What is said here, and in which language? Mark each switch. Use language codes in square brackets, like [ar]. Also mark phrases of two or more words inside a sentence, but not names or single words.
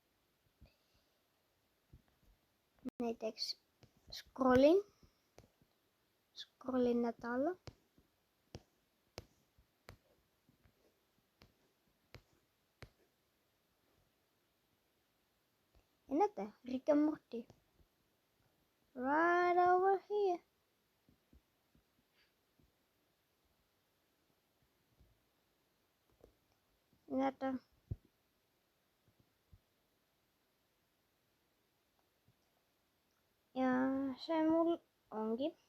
[et] Näiteks scrollin nädala. Ja näete, Rick and Morty. [en] Right over here. [et] Näete. Ja see mul ongi.